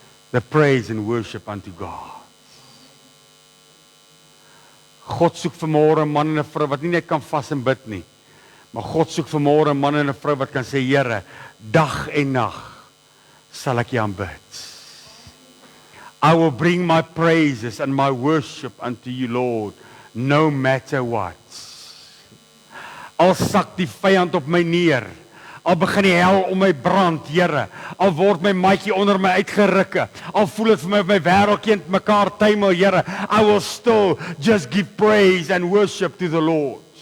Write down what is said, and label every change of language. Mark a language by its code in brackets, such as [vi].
[en] The praise and worship unto God. [af] God soek vanmôre 'n man en 'n vrou wat nie net kan vas en bid nie, maar God soek vanmôre 'n man en 'n vrou wat kan sê, Here, dag en nag sal ek U aanbid. [en] I will bring my praises and my worship unto you, Lord, no matter what. [af] Al sak die vyand op my neer, al begin die hel om my brand, Here, al word my maatjie onder my uitgerukke, al voel dit vir my of my wêreldkind mekaar tuimel, Here, [en] I will still just give praise and worship to the Lord.